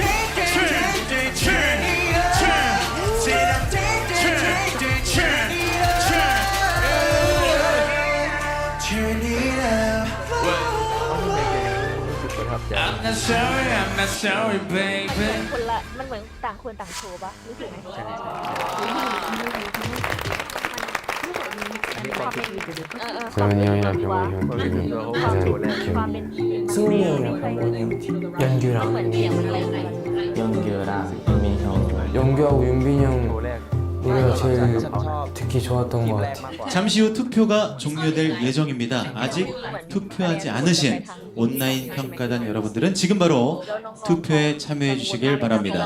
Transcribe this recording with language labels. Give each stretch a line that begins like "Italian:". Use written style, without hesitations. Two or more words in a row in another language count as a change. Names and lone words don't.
English: Turn. I'm not sorry, baby.
Thai: คนละมันเหมือนต่างคนต่างโชว์ปะรู้สึกไหมมันความเป็น
Korean: 재훈이 형이랑 병곤이 형 둘이 가장 기억이
Thai: ความเป็น
Korean: 승훈이 형이랑 병곤이 형 연규랑 연규랑 윤빈이 형 연규하고 윤빈이 형
Thai: โชว์แรก
Korean: 노래가 제일 듣기 좋았던 것 같아요. 잠시 후 투표가 종료될 예정입니다. 아직 투표하지 않으신 온라인 평가단 여러분들은 지금 바로 투표에 참여해 주시길 바랍니다.